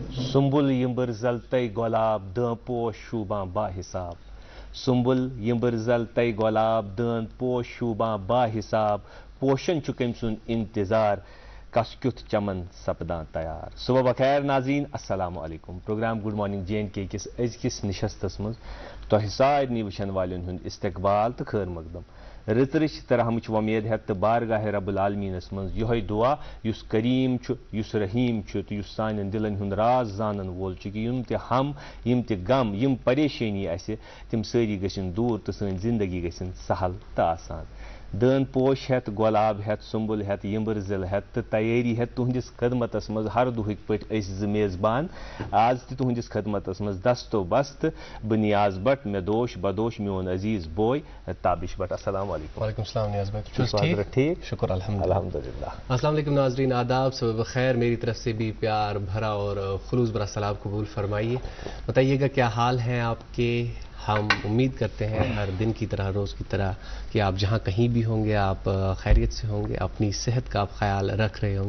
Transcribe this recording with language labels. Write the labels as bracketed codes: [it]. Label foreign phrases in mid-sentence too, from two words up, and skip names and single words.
[ks] سنبل یمبر زلتے گلاب دان پوش شوباں با حساب سنبل یمبر زلتے گلاب دان پوش شوباں با حساب پوشن چھ کم سن انتظار کس کیُتھ چمن سپدان تیار صبح بخیر ناظرین [ar] السلام علیکم [ks] پروگرام گڈ مارننگ جے اینڈ کے کس أزکِس نشستس مز تۄہہِ سارنٕے وٕچھن والٮ۪ن ہُنٛد استقبال تہٕ خٲر مقدم رٕژرٕچ تہٕ رحمٕچ وۄمید ہٮ۪تھ تہٕ بارگاہ رب العالمیٖنس منٛز یِہوٚے دُعا یُس کریٖم چھُ یُس رحیٖم چھُ تہٕ یُس سانٮ۪ن دِلن ہُنٛد راز زانن وول چھُ کہِ یِم تہِ ہم یِم تہِ غم یِم پریشٲنی اَسہِ تِم سٲری گٔژھِنۍ دوٗر تہٕ سٲنۍ زندگی گٔژھِنۍ سہل تہٕ آسان دٲن پوش ہٮ۪تھ گۄلاب ہٮ۪تھ سُنبل ہٮ۪تھ یمبر ضلع ہٮ۪تھ تہٕ تیٲری ہٮ۪تھ تُہنٛدِس خدمتس منٛز ہر دۄہٕکۍ پٲٹھۍ أسۍ زٕ میزبان آز تہِ تُہنٛدِس خدمتس منٛز دستو بست بہٕ نیاز بٹ مےٚ دوش بدوش میون عزیز بوے تابش بٹ [ar] السلام علیکم. وعلیکم السلام [ur] نیاز بھائی ٹھیک شکر الحمدللہ. [ar] السلام علیکم [ur] ناظرین آداب صبح بخیر میری طرف سے بھی پیار بھرا اور خلوص بھرا سلام قبول فرمائیے. بتائیے گا کیا حال ہیں آپ کے. ہم امید کرتے ہیں ہر دن کی طرح روز کی طرح کہ آپ جہاں کہیں بھی ہوں گے آپ خیریت سے ہوں گے اپنی صحت کا آپ خیال رکھ رہے ہوں گے.